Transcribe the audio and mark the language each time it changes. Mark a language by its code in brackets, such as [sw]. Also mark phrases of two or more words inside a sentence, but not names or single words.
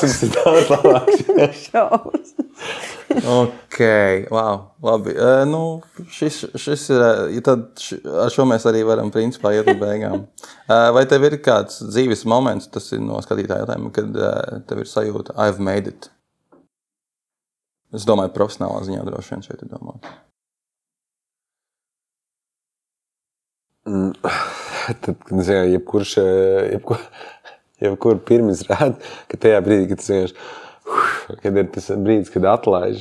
[lv] Rasisms ir daudz labāks. [en] Ok, wow, [lv] labi. Šis ir, tad ar šo mēs arī varam principā iet uz beigām. Vai tev ir kāds dzīves moments, tas ir no skatītāja jautājuma, kad tev ir sajūta, [en] I've made it? [lv] Es domāju, profesionālā ziņā droši vien šeit ir domāt. Tad, kad jebkur pirmizrāda, ka tajā brīdī, kad tas vienkārši, kad ir tas brīdis, kad atlaiž.